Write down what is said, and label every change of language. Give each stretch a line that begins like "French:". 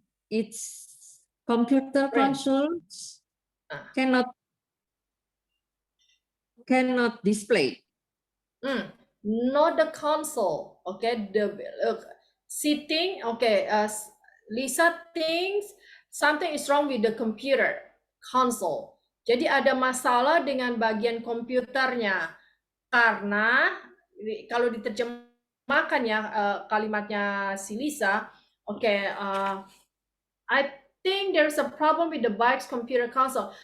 English: Its computer consoles cannot display. Not the console. Okay, sitting. Okay, Lisa thinks something is wrong with the computer console.
Indonesian: Jadi ada masalah dengan bagian komputernya karena kalau diterjemahkan ya kalimatnya si Lisa.
English: Okay, I think there's a problem with the bike's computer console.